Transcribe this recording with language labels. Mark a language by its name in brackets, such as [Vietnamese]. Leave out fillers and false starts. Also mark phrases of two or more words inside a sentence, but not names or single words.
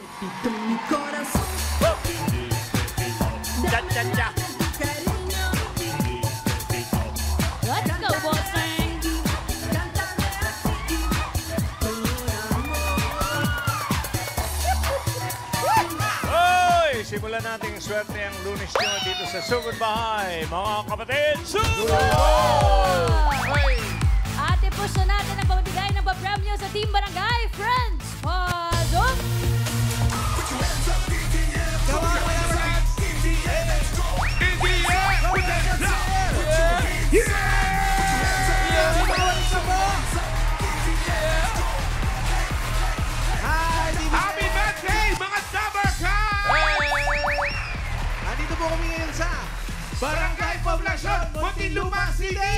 [Spanish] palpito mi corazón. Cha, cha, cha. Cariño, [English] Let's go, bossing! [Spanish] cántame así, con amor. [Filipino] Hoy, simulan natin ang swerte ang Lunes nyo dito sa Sugod Bahay. Mga kapatid, Sugod! Hoy! Ate, push na natin ang pagbibigay ng papremyo sa Team Barangay Friends. Pasok! [English] Happy birthday, [Filipino] mga Summer Nandito po kami ngayon sa Barangay Poblacion, Muntinlupa City!